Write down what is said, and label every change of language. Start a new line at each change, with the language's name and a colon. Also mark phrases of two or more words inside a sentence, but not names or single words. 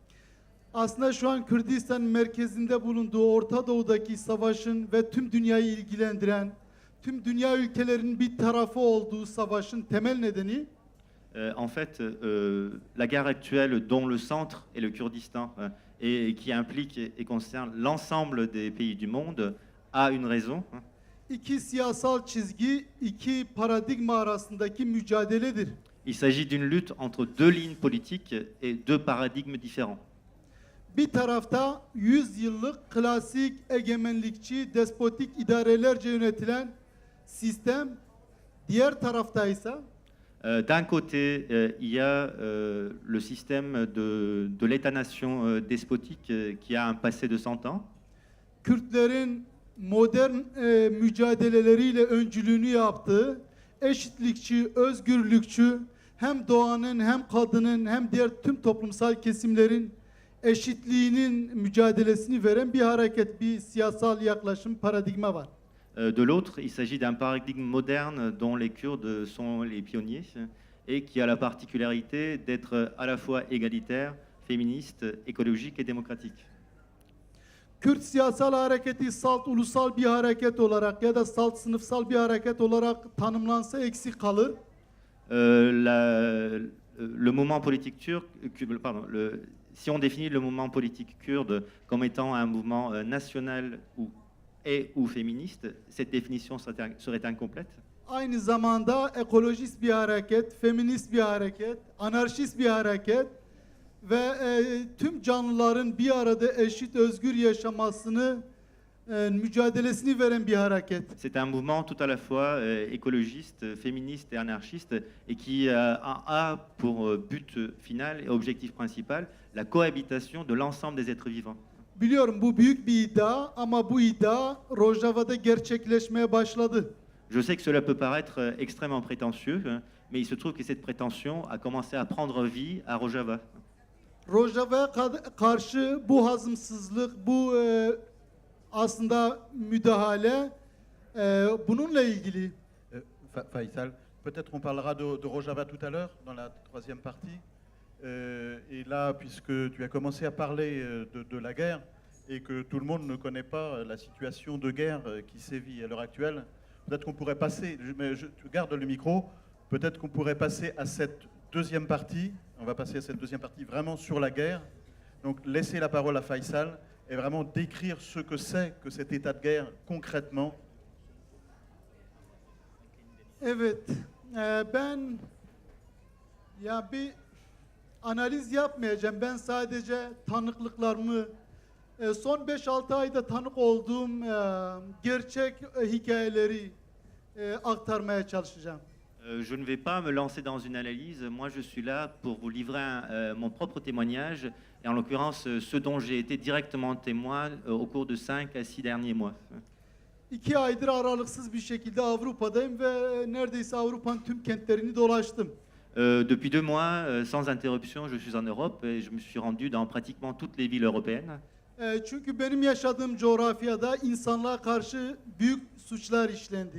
Turkish: Aslında şu an Kürdistan merkezinde bulunduğu Orta Doğu'daki savaşın ve tüm dünyayı ilgilendiren, tüm dünya ülkelerinin bir tarafı olduğu savaşın temel nedeni
French: En fait, la guerre actuelle dont le centre est le Kurdistan et qui implique et concerne l'ensemble des pays du monde a une raison.
Turkish: iki siyasal çizgi, iki paradigma arasındaki mücadeledir.
French: Il s'agit d'une lutte entre deux lignes politiques et deux paradigmes différents.
Turkish: Bir tarafta 100 yıllık klasik egemenlikçi, despotik idarelerce yönetilen sistem, diğer tarafta ise
French: D'un côté, il y a le système de l'État-nation despotique qui a un passé de 100 ans.
Turkish: Kürtlerin modern mücadeleleriyle öncülüğünü yaptığı, eşitlikçi, özgürlükçü, hem doğanın hem kadının hem diğer tüm toplumsal kesimlerin eşitliğinin mücadelesini veren bir hareket, bir siyasal yaklaşım, paradigma var.
French: De l'autre, il s'agit d'un paradigme moderne dont les Kurdes sont les pionniers et qui a la particularité d'être à la fois égalitaire, féministe, écologique et démocratique.
Turkish: Kürt siyasal hareketi salt ulusal bir hareket olarak ya da salt sınıfsal bir hareket olarak tanımlansa eksik kalır.
French: Le mouvement politique turc, si on définit le mouvement politique kurde comme étant un mouvement national ou féministe, cette définition serait incomplète.
Turkish: Aynı zamanda ekolojist bir hareket, feminist bir hareket, anarşist bir hareket ve tüm canlıların bir arada eşit özgür yaşamasını mücadelesini veren bir hareket.
French: C'est un mouvement tout à la fois écologiste, féministe et anarchiste et qui a pour but final et objectif principal la cohabitation de l'ensemble des êtres vivants.
Turkish: Biliyorum bu büyük bir iddia ama bu iddia Rojava'da gerçekleşmeye başladı.
French: Je sais que cela peut paraître extrêmement prétentieux, mais il se trouve que cette prétention a commencé à prendre vie à Rojava.
Turkish: Rojava'ya karşı bu hazımsızlık, bu aslında müdahale bununla ilgili.
French: Faisal, peut-être on parlera de Rojava tout à l'heure, dans la troisième partie. Et là, puisque tu as commencé à parler de la guerre et que tout le monde ne connaît pas la situation de guerre qui sévit à l'heure actuelle, peut-être qu'on pourrait passer, tu gardes le micro, peut-être qu'on pourrait passer à cette deuxième partie. On va passer à cette deuxième partie vraiment sur la guerre. Donc laisser la parole à Faisal et vraiment décrire ce que c'est que cet état de guerre concrètement.
Turkish: Evet, ben bir analiz yapmayacağım. Ben sadece tanıklıklarımı, son 5-6 ayda tanık olduğum gerçek hikayeleri aktarmaya çalışacağım.
French: Je ne vais pas me lancer dans une analyse. Moi, je suis là pour vous livrer mon propre témoignage, et en l'occurrence, ce dont j'ai été directement témoin au cours de 5 à 6 derniers mois.
Turkish: 2 aydır aralıksız bir şekilde Avrupa'dayım ve neredeyse Avrupa'nın tüm kentlerini dolaştım.
French: Depuis 2 mois, sans interruption, je suis en Europe et je me suis rendu dans pratiquement toutes les villes européennes.
Turkish: Çünkü benim yaşadığım coğrafyada insanlığa karşı büyük suçlar işlendi.